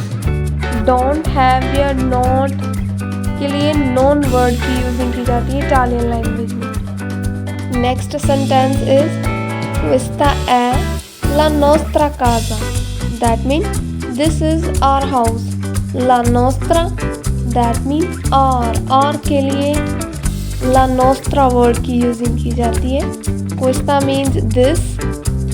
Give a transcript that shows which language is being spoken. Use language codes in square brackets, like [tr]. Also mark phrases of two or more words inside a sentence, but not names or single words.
[en] don't have [hi] या not के लिए नॉन वर्ड की यूजिंग की जाती है [en] Italian language [hi] में। [en] next sentence is [it] questa è la nostra casa, [en] that means this is our house। [it] la nostra [en] that means our [hi] के लिए [it] la nostra [hi] वर्ड की यूजिंग की जाती है। [en] questa means this